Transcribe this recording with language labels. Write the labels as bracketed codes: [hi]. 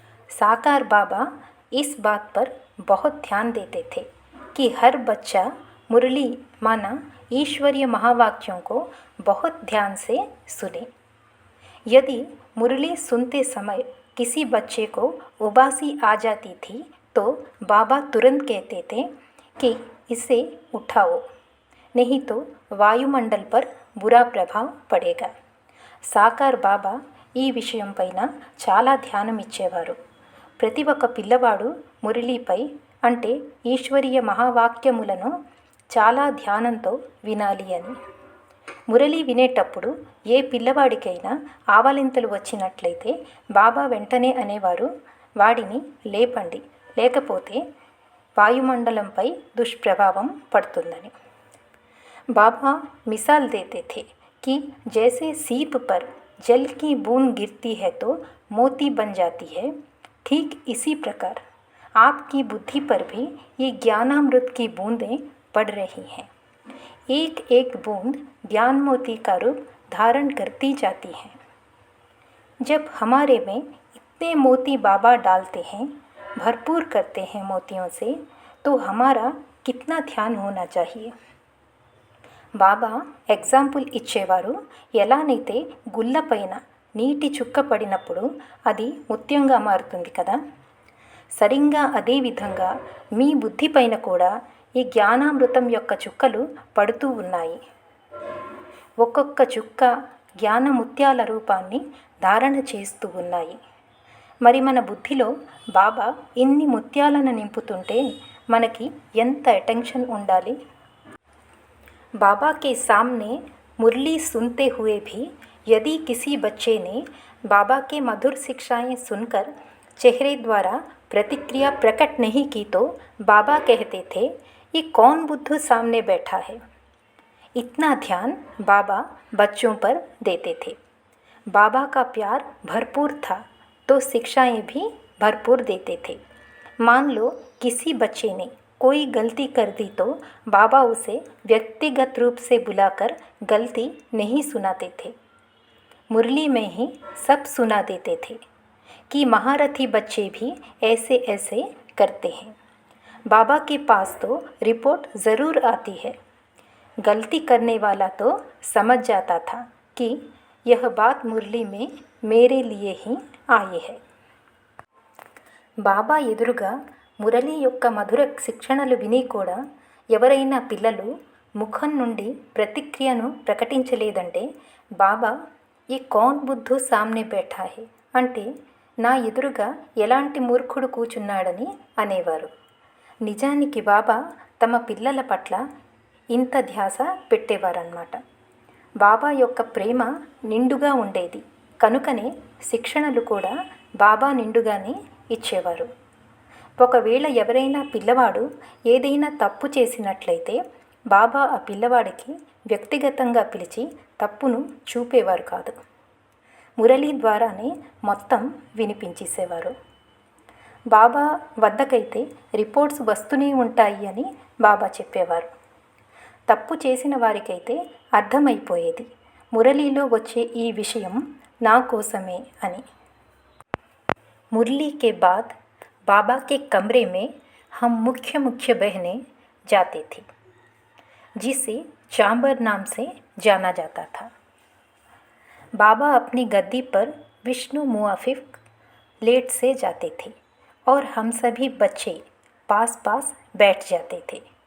[hi] साकार बाबा इस बात पर बहुत ध्यान देते थे कि हर बच्चा मुरली माना ईश्वरीय महावाक्यों को बहुत ध्यान से सुने। यदि मुरली सुनते समय किसी बच्चे को उबासी आ जाती थी तो बाबा तुरंत कहते थे कि इसे उठाओ, नहीं तो वायुमंडल पर बुरा प्रभाव पड़ेगा। [te] సాకార్ బాబా ఈ విషయం పైన చాలా ధ్యానం ఇచ్చేవారు। ప్రతి ఒక్క పిల్లవాడు మురళీపై అంటే ఈశ్వరీయ మహావాక్యములను చాలా ధ్యానంతో వినాలి అని। మురళి వినేటప్పుడు ఏ పిల్లవాడికైనా ఆవలింతలు వచ్చినట్లయితే బాబా వెంటనే అనేవారు, వాడిని లేపండి, లేకపోతే వాయుమండలంపై దుష్ప్రభావం పడుతుందని। [hi] बाबा मिसाल देते थे कि जैसे सीप पर जल की बूंद गिरती है तो मोती बन जाती है, ठीक इसी प्रकार आपकी बुद्धि पर भी ये ज्ञानामृत की बूंदें पड़ रही हैं। एक एक बूंद ज्ञान मोती का रूप धारण करती जाती हैं। जब हमारे में इतने मोती बाबा डालते हैं, भरपूर करते हैं मोतियों से, तो हमारा कितना ध्यान होना चाहिए। [te] బాబా ఎగ్జాంపుల్ ఇచ్చేవారు, ఎలానైతే గుల్ల పైన నీటి చుక్క పడినప్పుడు అది ముత్యంగా మారుతుంది కదా, సరిగ్గా అదేవిధంగా మీ బుద్ధి పైన కూడా ఈ జ్ఞానామృతం యొక్క చుక్కలు పడుతూ ఉన్నాయి। ఒక్కొక్క చుక్క జ్ఞాన ముత్యాల రూపాన్ని ధారణ చేస్తూ ఉన్నాయి। మరి మన బుద్ధిలో బాబా ఇన్ని ముత్యాలను నింపుతుంటే మనకి ఎంత అటెన్షన్ ఉండాలి। [hi] बाबा के सामने मुरली सुनते हुए भी यदि किसी बच्चे ने बाबा के मधुर शिक्षाएं सुनकर चेहरे द्वारा प्रतिक्रिया प्रकट नहीं की तो बाबा कहते थे, ये कौन बुद्धू सामने बैठा है। इतना ध्यान बाबा बच्चों पर देते थे। बाबा का प्यार भरपूर था तो शिक्षाएं भी भरपूर देते थे। मान लो किसी बच्चे ने कोई गलती कर दी तो बाबा उसे व्यक्तिगत रूप से बुलाकर गलती नहीं सुनाते थे, मुरली में ही सब सुना देते थे कि महारथी बच्चे भी ऐसे ऐसे करते हैं। बाबा के पास तो रिपोर्ट ज़रूर आती है। गलती करने वाला तो समझ जाता था कि यह बात मुरली में मेरे लिए ही आई है। [te] బాబా ఎదురుగా మురళి యొక్క మధుర శిక్షణలు విని కూడా ఎవరైనా పిల్లలు ముఖం నుండి ప్రతిక్రియను ప్రకటించలేదంటే బాబా ఈ [hi] కౌన్ బుద్ధు సామ్నే బైఠా హే [te] అంటే నా ఎదురుగా ఎలాంటి మూర్ఖుడు కూర్చున్నాడని అనేవారు। నిజానికి బాబా తమ పిల్లల పట్ల ఇంత ధ్యాస పెట్టేవారన్నమాట। బాబా యొక్క ప్రేమ నిండుగా ఉండేది కనుకనే శిక్షణలు కూడా బాబా నిండుగానే ఇచ్చేవారు। ఒకవేళ ఎవరైనా పిల్లవాడు ఏదైనా తప్పు చేసినట్లయితే బాబా ఆ పిల్లవాడికి వ్యక్తిగతంగా పిలిచి తప్పును చూపేవారు కాదు, మురళి ద్వారానే మొత్తం వినిపించేసేవారు। బాబా వద్దకైతే రిపోర్ట్స్ వస్తూనే ఉంటాయి అని బాబా చెప్పేవారు। తప్పు చేసిన వారికైతే అర్థమైపోయేది, మురళిలో వచ్చే ఈ విషయం నా కోసమే అని। [hi] मुरली के बाद बाबा के कमरे में हम मुख्य बहनें जाते थे, जिसे चांबर नाम से जाना जाता था। बाबा अपनी गद्दी पर विष्णु मुआफिक लेट से जाते थे और हम सभी बच्चे पास पास बैठ जाते थे।